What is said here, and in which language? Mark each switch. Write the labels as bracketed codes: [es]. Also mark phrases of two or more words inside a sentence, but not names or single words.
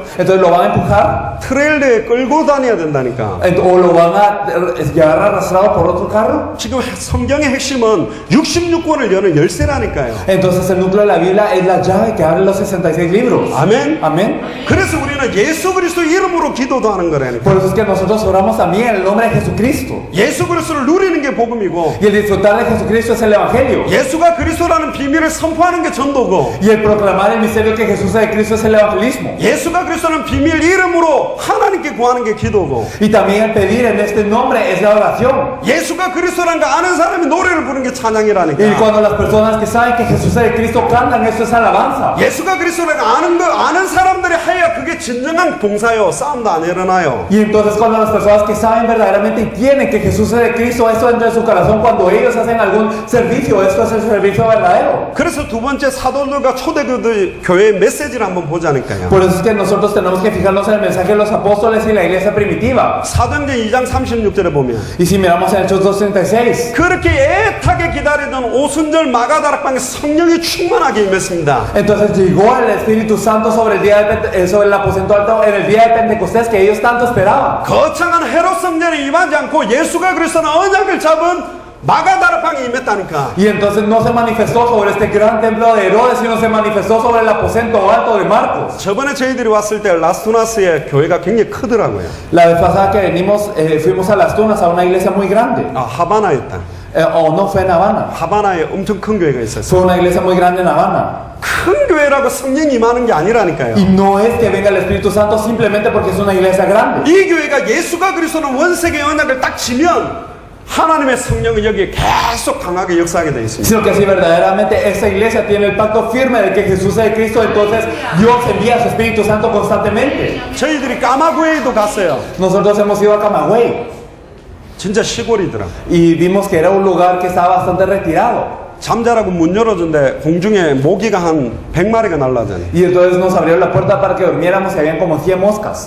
[es] Entonces lo van a empujar [ko] 트레일러에 끌고 다녀야 된다니까. [es] o lo van a llevar arrastrado por otro carro. [ko] 지금 성경의 핵심은 66권을 여는 열쇠라니까요. [es] Entonces el núcleo de la Biblia es la llave que abre los 66 libros. [ko] 아멘. [es] Amén. [ko] 그래서 우리는 예수 그리스도 이름으로 기도도 하는 거라니까. [es] Por eso es que nosotros oramos también en el nombre de Jesucristo. [ko] 예수 그리스도를 누리는 게 복음이고 [es] Y el disfrutar de Jesucristo es el Evangelio. [ko] 예수가 그리스도라는 비밀을 선포하는 게 전도고 [es] Y el proclamar el misterio que Jesús es de Cristo es el evangelismo. [ko] 예수가 그리스도라는 비밀 이름으로 하나님께 구하는 게 기도고 [es] Y también el pedir en este nombre es la oración. [ko] 예수가 그리스도라는 거 아는 사람이 노래를 부르는 게 [es] Y [ko] 찬양이라니까. [es] cuando las personas que saben que Jesús es de Cristo cantan, esto es alabanza. [ko] 예수가 그리스도라는 거 아는 사람들이 해야 그게 진정한 봉사요. 싸움도 안 일어나요. [es] Y entonces cuando las personas que saben verdaderamente y tienen que Jesús es de Cristo, esto entra en su corazón, cuando ellos hacen algún servicio, esto es el servicio verdadero. [ko] 그래서 두 번째 사도들과 초대교회 교회의 메시지를 한번 보자니까요. [es] Por eso es que nosotros tenemos que fijarnos en el mensaje de los apóstoles y la iglesia primitiva. [ko] 사도행전 2장 36절에 보면 [es] Y si miramos en Hechos 2:36, [ko] 그렇게 애타게 기다리던 오순절 마가다락방에 성령이 충만하게 임했습니다. [es] entonces llegó el Espíritu Santo sobre el día de sobre el aposento alto en el día de Pentecostés que ellos tanto esperaban. [ko] 거창한 헤롯 성전에 임하지 않고 예수가 그리스도는 언약을 잡은 마가다락방에 임했다니까. [es] Y entonces no se manifestó sobre este gran templo de Herodes, sino se manifestó sobre el aposento alto de Marcos. [ko] 저번에 저희들이 왔을 때 라스투나스의 교회가 굉장히 크더라고요. [es] La vez pasada que venimos, fuimos a Las Tunas a una iglesia muy grande. [ko] 아, 하바나였다. [es] O no fue en Habana, [ko] 하바나에 엄청 큰 교회가 있었어요. [es] fue una iglesia muy grande en Habana. [ko] 큰 교회라고 성령이 임하는 게 아니라니까요. [es] Y no es que venga el Espíritu Santo simplemente porque es una iglesia grande. [ko] 이 교회가 예수가 그리스도는 원색의 언약을 딱 지면 하나님의 성령은 여기에 계속 강하게 역사하게 되어 있습니다. [es] Sino que si verdaderamente esta iglesia tiene el pacto firme de que Jesús es Cristo, entonces Dios envía a su Espíritu Santo constantemente. [ko] 저희들이 까마구에도 갔어요. [es] Nosotros hemos ido a Camagüey [ko] 진짜 시골이더라. [es] y vimos que era un lugar que estaba bastante retirado. [ko] 잠자라고 문 열어준데 공중에 모기가 한 100마리가 날라다녀. [es] Y entonces nos abrieron la puerta para que durmiéramos y habían como 100 moscas.